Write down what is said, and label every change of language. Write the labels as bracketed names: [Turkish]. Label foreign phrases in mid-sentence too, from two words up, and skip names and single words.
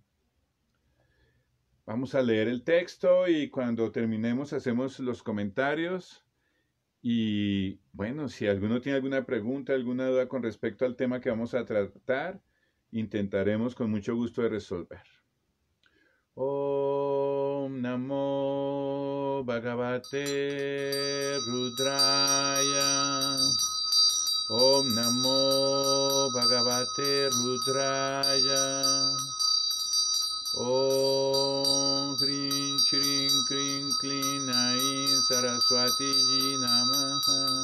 [Spanish] Vamos a leer el texto y cuando terminemos hacemos los comentarios. Y bueno, si alguno tiene alguna pregunta, alguna duda con respecto al tema que vamos a tratar, intentaremos con mucho gusto de resolver. [Sanskrit] Om Namo Bhagavate Rudraya. Om Namo Bhagavate Rudraya. Om Hrim Shrim Krim Klim Aim Saraswati Ji Namaha.